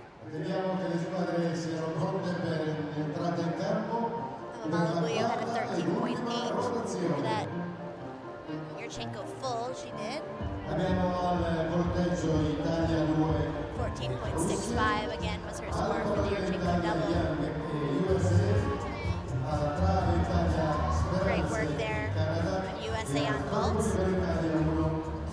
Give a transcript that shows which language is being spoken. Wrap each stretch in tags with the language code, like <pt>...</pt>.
<it>Vediamo che le squadre siano pronte per l'entrata in campo.</it> <en>Malabuyo had a 13.8 for that Yurchenko full she did.</en> <it>Abbiamo al volteggio Italia 2.</it> <en>14.65 again was her score for the Yurchenko double. Great work there on USA on vaults.</en>